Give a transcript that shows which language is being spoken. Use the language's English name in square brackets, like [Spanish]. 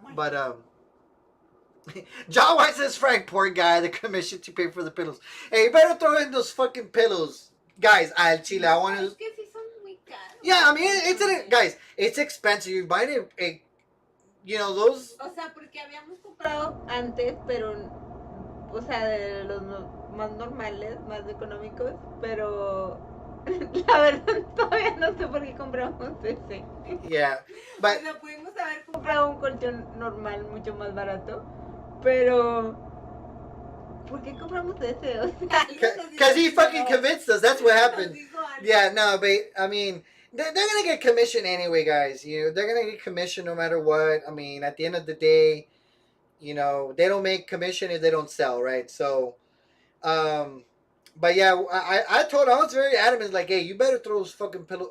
[English] But John White says, Frank, poor guy, the commission to pay for the pillows. Hey, you better throw in those fucking pillows, guys. [Spanish] Al Chile, [English] I want to. Yeah, I mean, guys, it's expensive. You're buying a, you know, those. [Spanish] O sea, porque habíamos comprado antes, pero, o sea, de los más normales, más económicos, pero. La verdad todavía no sé por qué compramos ese. [English] Yeah, but. [Spanish] O sea, pudimos haber comprado un colchón normal mucho más barato, pero ¿por qué compramos ese? O sea, [English] because he fucking convinced us. That's what happened. Yeah, no, but I mean, they're gonna get commission anyway, guys. You know, they're gonna get commission no matter what. I mean, at the end of the day, You know, they don't make commission if they don't sell, right? So, but yeah, I told, I was very adamant, like, hey, you better throw those fucking pillows.